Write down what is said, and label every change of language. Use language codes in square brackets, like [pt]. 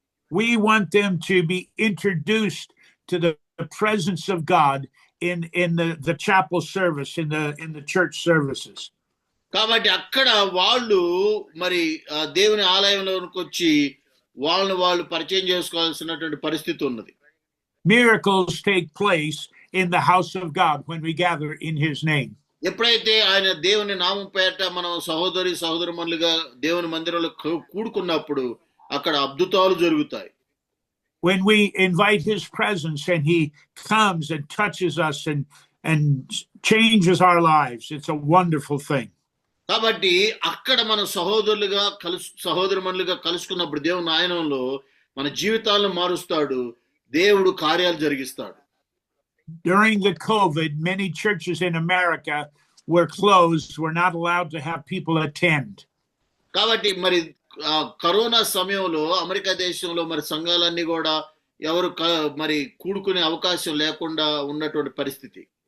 [en] we want them to be introduced to the presence of God in the chapel service, in the church services. [te] కాబట్టి అక్కడ వాళ్ళు మరి దేవుని ఆలయంలోకి వచ్చి వాళ్ళు పరిచయం చేసుకోవాల్సినటువంటి పరిస్థితి ఉన్నది. [en] Miracles take place in the house of God when we gather in his name. [te] ఎప్పుడైతే ఆయన దేవుని నామం పేరిట మనం సహోదరుమణులుగా దేవుని మందిరంలో కూడుకున్నప్పుడు అక్కడ అద్భుతాలు జరుగుతాయి. [en] When we invite his presence and he comes and touches us and changes our lives, it's a wonderful thing. [te] కాబట్టి అక్కడ మన సహోదరుమణులుగా కలుసుకున్నప్పుడు దేవుని ఆయనంలో మన జీవితాలను మారుస్తాడు, దేవుడు కార్యాలు జరిగిస్తాడు. [en] During the COVID, many churches in America were closed, were not allowed to have people attend. [te] కాబట్టి మరి కరోనా సమయంలో అమెరికా దేశంలో మరి సంఘాలన్నీ కూడా ఎవరు మరి కూడుకునే అవకాశం లేకుండా ఉన్నటువంటి పరిస్థితి.